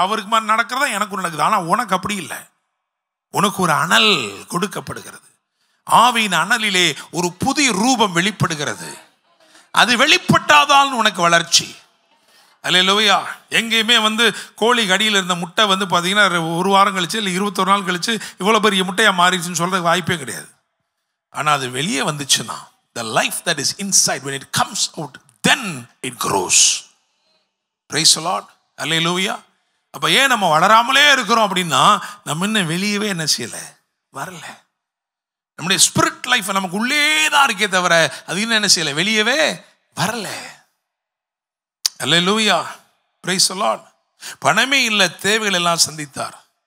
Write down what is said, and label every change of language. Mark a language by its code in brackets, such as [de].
[ta] அவருக்கு மாதிரி நடக்கிறதா எனக்கு நடக்குது, ஆனால் உனக்கு அப்படி இல்லை. உனக்கு ஒரு அனல் கொடுக்கப்படுகிறது, ஆவியின் அனலிலே ஒரு புதிய ரூபம் வெளிப்படுகிறது. அது வெளிப்பட்டாதான் உனக்கு வளர்ச்சி. அல்லேலூயா. எங்கேயுமே கோழி கடியில் இருந்த முட்டை பார்த்தீங்கன்னா 1 வாரம் கழிச்சு இல்லை 21 நாள் கழிச்சு இவ்வளோ பெரிய முட்டையாக மாறிடுச்சுன்னு சொல்கிறதுக்கு வாய்ப்பே கிடையாது. ஆனால் அது வெளியே வந்துச்சுன்னா, [en] the life that is inside, when it comes out, then it grows. Praise the Lord. Hallelujah. [ta] அப்போ ஏன் நம்ம வளராமலே இருக்கிறோம் அப்படின்னா, நம்ம இன்னும் வெளியவே என்ன செய்யலை, வரல. நம்முடைய ஸ்பிரிட் லைஃப் நமக்கு உள்ளே தான் இருக்கே தவிர அது இன்னும் என்ன செய்யலை, வெளியவே வரல. அல்லேலூயா, பிரைஸ் தி லார்ட். பணமே இல்லை, தேவைகள் எல்லாம் சந்தித்தார்.